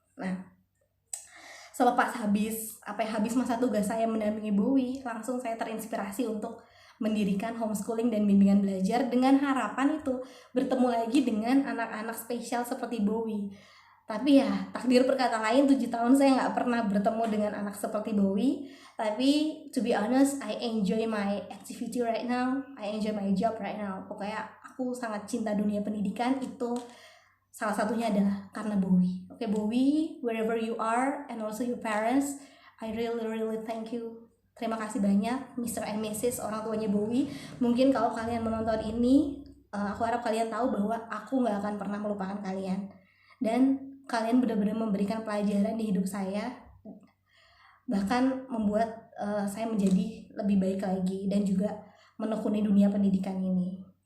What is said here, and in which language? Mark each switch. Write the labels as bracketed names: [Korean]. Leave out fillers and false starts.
[Indonesian] Nah, selepas habis masa tugas saya mendampingi Bowie, langsung saya terinspirasi untuk mendirikan homeschooling dan bimbingan belajar dengan harapan itu bertemu lagi dengan anak-anak spesial seperti Bowie. Tapi ya takdir berkata lain, 7 tahun saya nggak pernah bertemu dengan anak seperti Bowie. Tapi [English] to be honest, I enjoy my activity right now, I enjoy my job right now. [Indonesian] Pokoknya aku sangat cinta dunia pendidikan, itu salah satunya adalah karena Bowie. [English] Oke, Bowie, wherever you are, and also your parents, I really thank you. [Indonesian] Terima kasih banyak Mr. and Mrs. orang tuanya Bowie. Mungkin kalau kalian menonton ini, aku harap kalian tahu bahwa aku nggak akan pernah melupakan kalian. Dan kalian benar-benar memberikan pelajaran di hidup saya, bahkan membuat saya menjadi lebih baik lagi dan juga menekuni dunia pendidikan ini.